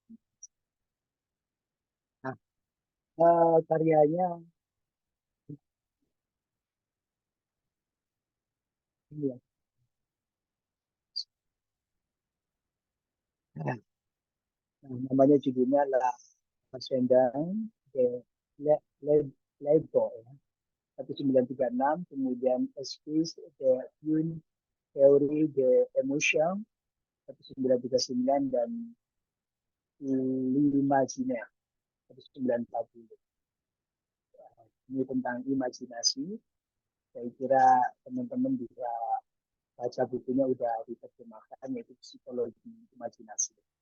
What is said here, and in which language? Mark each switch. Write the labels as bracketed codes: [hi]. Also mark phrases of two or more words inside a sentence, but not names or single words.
[id] Nah, karyanya ini ya. Nah, namanya judulnya La Ascendant de Lego ya. 1936, kemudian Esquisse de une théorie de émotion 1939, dan L'Imaginaire 1940. Ini tentang imajinasi. Saya kira teman-teman bisa baca bukunya, udah diterjemahkan, yaitu Psikologi Imajinasi.